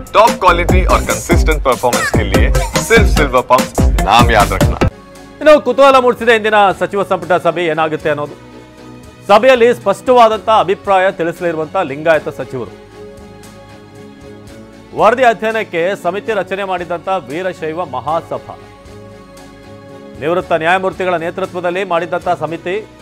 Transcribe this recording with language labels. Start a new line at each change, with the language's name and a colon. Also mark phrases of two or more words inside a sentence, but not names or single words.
English: top quality
Hindi: और
English: consistent performance
Hindi: के लिए सिर्फ सिल्वर पंप नाम याद रखना।
Kannada: ಇನ್ನು ಕುತೂಹಲ ಮೂಡಿಸಿದೆ ಇಂದಿನ ಸಚಿವ ಸಂಪುಟ ಸಭೆ ಏನಾಗುತ್ತೆ ಅನ್ನೋದು. ಸಭೆಯಲ್ಲಿ ಸ್ಪಷ್ಟವಾದಂತ ಅಭಿಪ್ರಾಯ ತಿಳಿಸಲಿರುವಂತ ಲಿಂಗಾಯತ ಸಚಿವರು ವರದಿ ಅಧ್ಯಯನಕ್ಕೆ ಸಮಿತಿ ರಚನೆ ಮಾಡಿದಂತ ವೀರಶೈವ ಮಹಾಸಭಾ ನಿವೃತ್ತ ನ್ಯಾಯಮೂರ್ತಿಗಳ ನೇತೃತ್ವದಲ್ಲಿ ಮಾಡಿದಂತ ಸಮಿತಿ